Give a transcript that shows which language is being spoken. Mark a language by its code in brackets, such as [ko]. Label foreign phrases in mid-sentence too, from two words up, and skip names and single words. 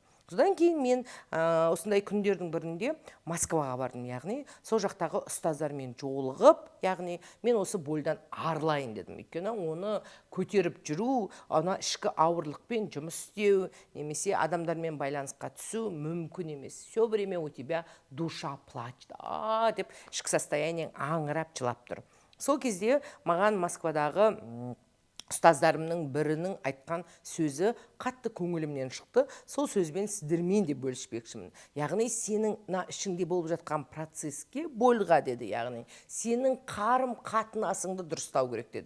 [kk] Содан кейін мен осындай күндердің бірінде Москваға бардым, яғни сол жақтағы ұстаздармен жолығып, яғни мен осы больдан арылайын дедім. Өйткені оны көтеріп жүру, ана ішкі ауырлықпен жұмыс істеу, немесе адамдармен байланысқа түсу мүмкін емес. [ru] Все время у тебя душа плачет, [kk] деп ішкі состояниең аңырап жылап тұр. Сол кезде маған Москвадағы ұстаздарымның бірінің айтқан сөзі қатты көңілімнен шықты. Сол сөзбен сіздермен де бөліспекшімін. Яғни сенің ішіңде болып жатқан процеске больға деді, яғни сенің қарым қатынасыңды дұрыстау керек деді.